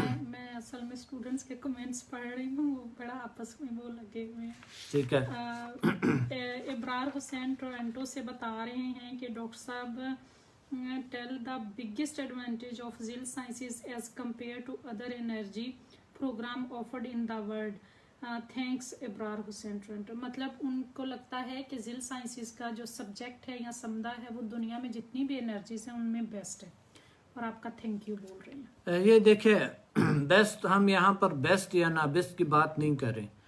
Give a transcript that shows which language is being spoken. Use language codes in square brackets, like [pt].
[ur] میں اصل میں اسٹوڈنٹس کے کمنٹس پڑھ رہی ہوں، وہ بڑا آپس میں وہ لگے ہوئے ہیں. ٹھیک ہے. ابرار حسین ٹورنٹو سے بتا رہے ہیں کہ ڈاکٹر صاحب [en] tell the biggest advantage of Zil sciences as compared to other energy program offered in the world. [ur] Thanks Abrar Hussain Toronto. مطلب ان کو لگتا ہے کہ ذیل سائنسز کا جو سبجیکٹ ہے یا سمدھا ہے وہ دنیا میں جتنی بھی انرجیز ہیں ان میں بیسٹ ہے، اور آپ کا تھینک یو بول رہے ہیں. یہ دیکھیں بیسٹ، ہم یہاں پر بیسٹ یا نا بیسٹ کی بات نہیں کر رہے.